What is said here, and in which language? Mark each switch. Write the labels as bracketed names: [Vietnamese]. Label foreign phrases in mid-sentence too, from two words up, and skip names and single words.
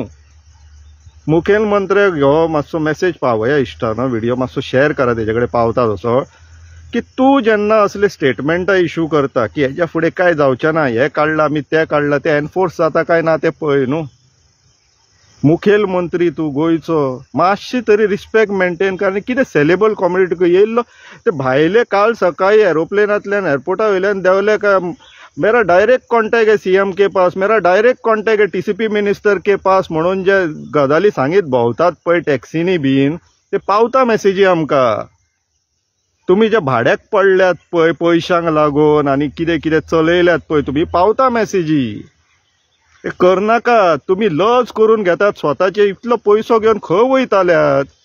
[Konkani] मुखेल मंत्र्याक हो मातसो मेसेज पावया इश्टानो, व्हिडिओ मातसो शेअर करा तेजे कडेन पावता तसो, की तूं जेन्ना असले स्टेटमेंटां इश्यू करता की हेच्या फुडें काय जावचें ना, हें काडलां आमी तें काडलां, तें एनफोर्स जाता काय ना तें पळय न्हू. मुखेल मंत्री तूं गोंयचो, मातशी तरी [English] respect maintain [Konkani] कर. आनी कितें [English] sellable community [Konkani] येयल्लो ते भायले काल सकाळी एरोप्लेनांतल्यान एअरपोर्टा वयल्यान देंवले काय [Hindi] मेरा डायरेक्ट कॉन्टॅक्ट है CM के पास, मेरा डायरेक्ट कॉन्टॅक्ट है TCP मिनिस्टर के पास [Konkani] म्हणून जे गजाली सांगीत भोंवतात पळय टॅक्सीनी बीन, ते पावता मेसेजी आमकां. तुमी जे भाड्याक पडल्यात पळय पयशांक लागून आनी कितें कितें चलयल्यात पळय तुमी, पावता मेसेजी. हे करनाका. तुमी लज करून घेतात स्वताचे. इतलो पयसो घेवन खंय वयताल्यात?